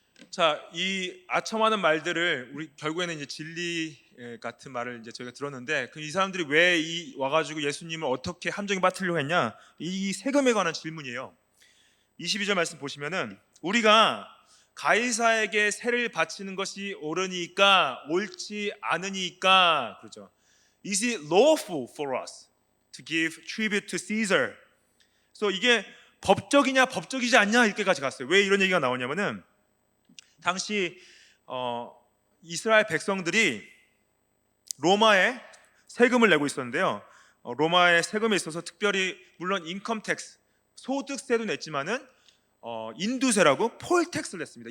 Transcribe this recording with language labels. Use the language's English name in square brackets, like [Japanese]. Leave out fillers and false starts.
[Korean] 자, 이 아첨하는 말들을 우리 결국에는 이제 진리 같은 말을 이제 저희가 들었는데 이 사람들이 왜 와가지고 예수님을 어떻게 함정에 빠뜨리려고 했냐? 이 세금에 관한 질문이에요. 22절 말씀 보시면은 우리가 가이사에게 세를 바치는 것이 옳으니까 옳지 않으니까 그렇죠. [English] Is it lawful for us to give tribute to Caesar? [Korean] 그래서 이게 법적이냐 법적이지 않냐 이렇게까지 갔어요. 왜 이런 얘기가 나오냐면은 당시 이스라엘 백성들이 로마에 세금을 내고 있었는데요. 로마의 세금에 있어서 특별히 물론 인컴 텍스 소득세도 냈지만은 인두세라고 폴 텍스를 냈습니다.